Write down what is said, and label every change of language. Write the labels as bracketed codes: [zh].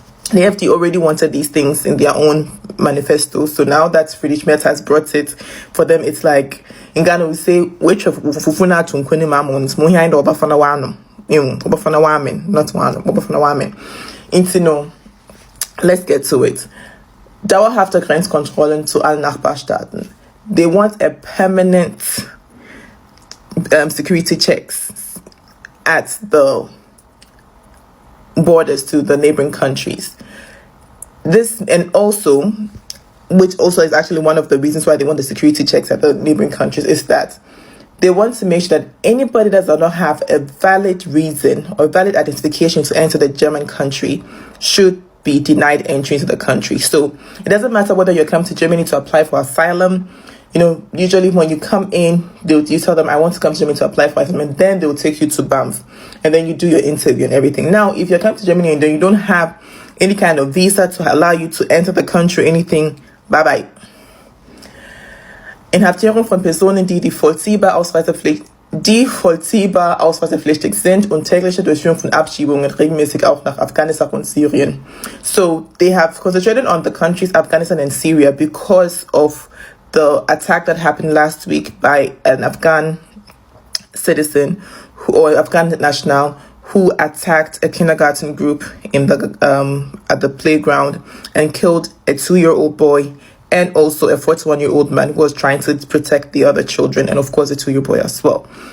[en] The AFD already wanted these things in their own manifesto. So now that Friedrich Merz has brought it, for them it's like, in Ghana we say, which of Fufuna to Nkweni Mamons, Mohind or Bafana Wanum, Bafana Wamen, not one, Bafana Wamen. Intino, let's get to it. [de] Dauerhafte Grenzkontrollen zu allen Nachbarstaaten. [en] They want a permanent security checks at the borders to the neighboring countries. This, and also, which also is actually one of the reasons why they want the security checks at the neighboring countries, is that they want to make sure that anybody that does not have a valid reason or valid identification to enter the German country should be denied entry into the country. So it doesn't matter whether you come to Germany to apply for asylum. You know, usually when you come in, you tell them, I want to come to Germany to apply for asylum, and then they'll take you to Banff, and then you do your interview and everything. Now, if you're coming to Germany and then you don't have any kind of visa to allow you to enter the country, anything, bye-bye. [de] Inhaftierung von Personen, die vollziehbar ausreisepflichtig sind und tägliche Durchführung von Abschiebungen regelmäßig auch nach Afghanistan und Syrien. [en] So they have concentrated on the countries Afghanistan and Syria because of the attack that happened last week by an Afghan citizen or Afghan national who attacked a kindergarten group in the at the playground and killed a 2-year-old boy and also a 41-year-old man who was trying to protect the other children, and of course a 2-year-old boy as well.